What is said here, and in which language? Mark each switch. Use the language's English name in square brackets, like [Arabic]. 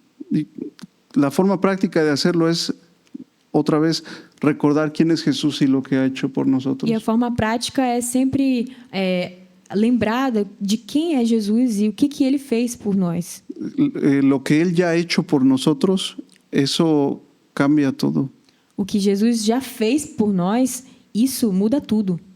[Spanish] Y la forma práctica de hacerlo es, otra vez, recordar quién es Jesús y lo que ha hecho por nosotros. [Portuguese] E a forma prática é sempre lembrar de quem é Jesus e o que ele fez por nós. [Spanish] Lo que Él ya ha hecho por nosotros, eso cambia todo. [Portuguese] O que Jesus já fez por nós, isso muda tudo.